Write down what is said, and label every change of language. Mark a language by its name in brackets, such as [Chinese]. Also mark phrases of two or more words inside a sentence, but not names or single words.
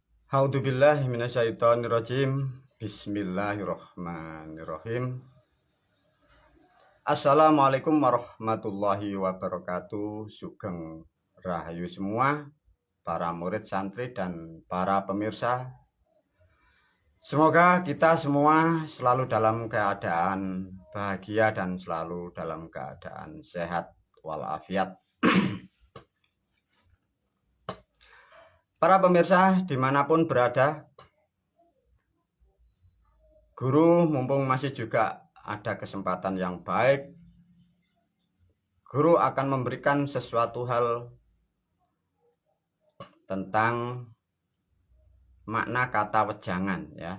[Arabic] أعوذ بالله من الشيطان الرجيم. بسم الله الرحمن الرحيم. السلام عليكم ورحمة الله وبركاته. [Javanese] Sugeng rahayu [Indonesian] semua para murid santri dan para pemirsa. Semoga kita semua selalu dalam keadaan bahagia dan selalu dalam keadaan sehat walafiat. Para pemirsa dimanapun berada, guru mumpung masih juga ada kesempatan yang baik, guru akan memberikan sesuatu hal tentang makna kata wejangan ya.